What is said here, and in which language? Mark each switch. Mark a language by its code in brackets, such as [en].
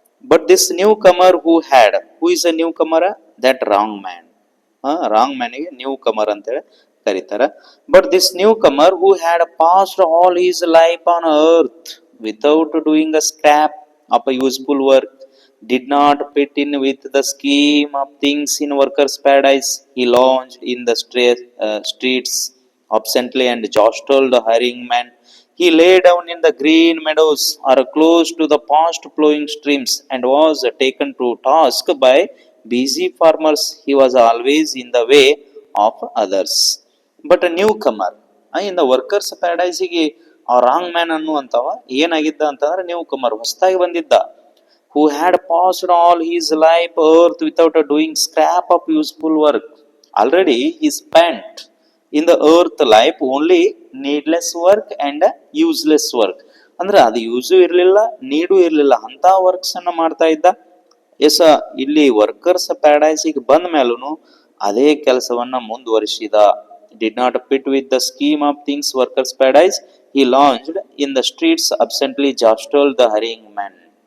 [en] But this newcomer who is a newcomer? That wrong man. [kn] Wrong man ಗೆ newcomer ಅಂತೇಳಿ ಕರೀತಾರ. [en] But this newcomer who had passed all his life on earth without doing a scrap of a useful work, did not fit in with the scheme of things in workers' paradise. He lounged in the streets absently and jostled the hiring man. He lay down in the green meadows or close to the fast flowing streams and was taken to task by busy farmers. He was always in the way of others. But a newcomer in the workers' paradise [kn] ಗೆ ಆ wrong man ಅನ್ನುವಂಥವ ಏನಾಗಿದ್ದ ಅಂತಂದ್ರೆ new ಕಮರ್ ಹೊಸದಾಗಿ ಬಂದಿದ್ದ. [en] Who had passed all his life earth without doing scrap of useful work. Already he spent in the earth life only needless work and useless work. [kn] ಅಂದ್ರೆ ಅದು use ಇರಲಿಲ್ಲ, ನೀಡು ಇರಲಿಲ್ಲ, ಅಂತ ವರ್ಕ್ಸ್ ಅನ್ನ ಮಾಡ್ತಾ ಇದ್ದ. ಎಸ್, ಇಲ್ಲಿ ವರ್ಕರ್ಸ್ ಪ್ಯಾರಡೈಸಿಗೆ ಬಂದ ಮೇಲೂ ಅದೇ ಕೆಲಸವನ್ನ ಮುಂದುವರಿಸಿದ. [en] Did not fit with the scheme of things workers paradise. He launched in the streets absently jostle the hurrying man.